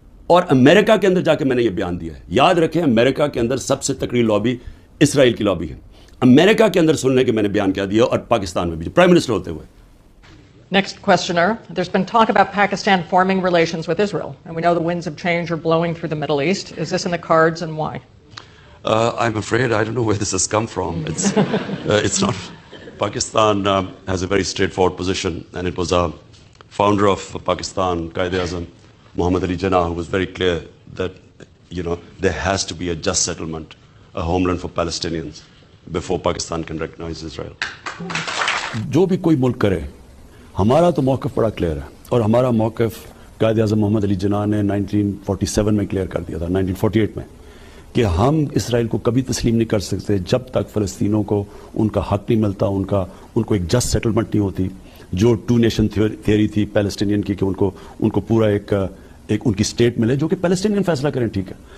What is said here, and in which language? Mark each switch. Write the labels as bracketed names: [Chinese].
[Urdu] اور امریکہ کے اندر جا کے میں نے یہ بیان دیا ہے. یاد رکھیں امریکہ کے اندر سب سے تکڑی لابی اسرائیل کی لابی ہے. امریکہ کے اندر سننے کے میں نے بیان کیا دیا, اور پاکستان میں بھی پرائم منسٹر ہوتے ہوئے. [English] Next questioner. There's been talk about Pakistan forming relations with Israel, and we know the winds of change are blowing through the Middle East. Is this in the cards, and why? I'm afraid I don't know where this has come from. It's not. Pakistan has a very straightforward position, and it was a founder of Pakistan, Quaid-e-Azam, Muhammad Ali Jinnah, who was very clear that, there has to be a just settlement, a homeland for Palestinians, before Pakistan can recognize Israel. [Urdu] جو بھی کوئی ملک کرے, ہمارا تو موقف بڑا clear ہے, اور ہمارا موقف قائد اعظم محمد علی جناح نے 1947 میں کلیئر کر دیا تھا, 1948 میں, کہ ہم اسرائیل کو کبھی تسلیم نہیں کر سکتے جب تک فلسطینوں کو ان کا حق نہیں ملتا, ان کو ایک جسٹ سیٹلمنٹ نہیں ہوتی, جو ٹو نیشن تھیوری تھی پیلسٹینین کی, کہ ان کو پورا ایک ان کی اسٹیٹ ملے جو کہ پیلسٹینین فیصلہ کریں, ٹھیک ہے.